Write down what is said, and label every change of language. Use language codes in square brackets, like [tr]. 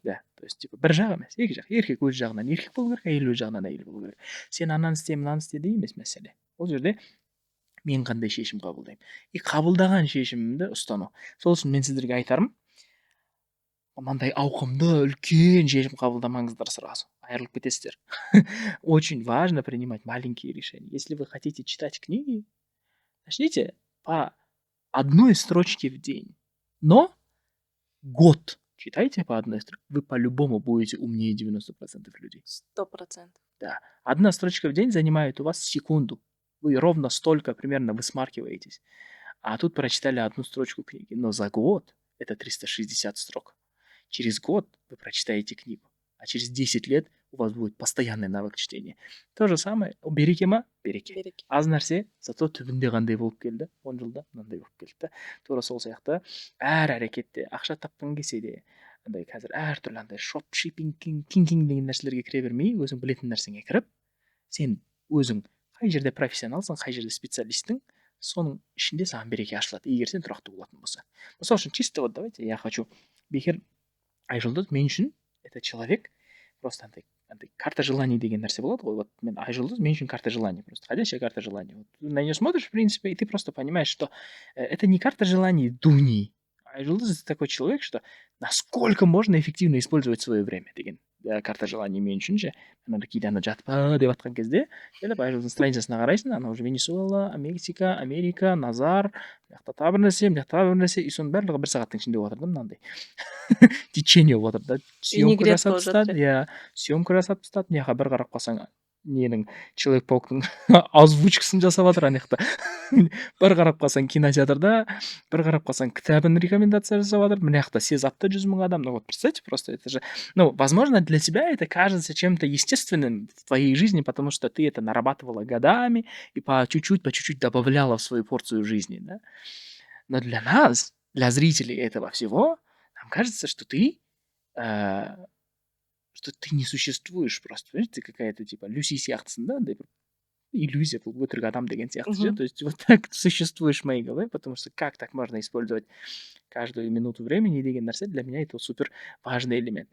[ru] Да, то есть типа [kk] бір жақ емес, екі жақ. Еркек өз жағынан еркек болу керек, әйел өз жағынан әйел болу керек. Сен ананы істе, мынаны істе де емес мәселе. Ол жерде мен қандай шешім қабылдаймын. И қабылдаған шешімімді ұстану. Сол үшін мен сіздерге айтарым, мынандай ауқымды үлкен шешім қабылдамаңыздар сразу, айырылып кетесіздер. [ru] Очень важно принимать маленькие решения. Если вы хотите читать книги, начните по одной строчке в день. Но год читайте по одной строчке, вы по-любому будете умнее 90% людей. 100%. Да. Одна строчка в день занимает у вас секунду. Вы ровно столько примерно высмаркиваетесь. А тут прочитали одну строчку книги. Но за год это 360 строк. Через год вы прочитаете книгу. А через 10 лет у вас будет постоянный навык чтения. То же самое. [kk] Береке ма? Береке. Аз нәрсе, зато түбінде қандай болып келді. 10 жылда мынандай болып келді. Тура сол сияқты әр әрекетте ақша тапқың келсе де, андай қазір әртүрлі андай шопшипинг, кинг деген нәрселерге кіре бермей, өзің білетін нәрсеңе кіріп, сен өзің қай жерде профессионалсың, қай жерде специалистің, соның ішінде саған береке ашылады, егер сен тұрақты болатын болса. Мысалы үшін [ru] чисто вот давайте, я хочу бекер Айжұлдыз [kk] мен үшін [ru] это человек, просто [kk] андай [ru] карта желаний [kk] деген нәрсе болады ғой. [ru] Вот мен Айжұлдыз мен үшін карта желаний, просто ходящая карта желаний. Вот ты на нее смотришь, в принципе, и ты просто понимаешь, что это не карта желаний Дуни. Айжұлдыз это такой человек, что насколько можно эффективно использовать свое время [kk] деген [ru] карта желаний [kk] мен үшін ше. Ана кейде ана жатпа деп жатқан кезде, келіп Айжұлдыздың страницасына қарайсың, ана уже Венесуэла, Мексика, Америка, Назар, мына тағы бір нәрсе, мына тағы бір нәрсе, и соның барлығы 1 сағаттың ішінде отырды мынандай. Течение болып жатыр да. Съемка жасап тастады, иә, съемка жасап тастады. Мына жаққа бір қарап қалсаң, ненің Человек-пауктың озвучкасын жасап жатыр ана жақта. Бір қарап қалсаң кинотеатрда, бір қарап қалсаң кітабын рекомендация жасап жатыр. Мына жақта Сезапта 100 000 адам. [ru] Ну вот представьте просто, это же, ну, возможно, для тебя это кажется чем-то естественным в твоей жизни, потому что ты это нарабатывала годами и по чуть-чуть добавляла в свою порцию жизни, да. Но для нас, для зрителей этого всего, нам кажется, что ты не существуешь просто. Понимаешь, ты какая-то типа [kk] Люси сияқтысың да, андай бір иллюзия, бұл өтірік адам деген сияқты ше. [ru] То есть вот так существуешь в моей голове, потому что как так можно использовать каждую минуту времени [kk] деген нәрсе, [ru] для меня это супер важный элемент.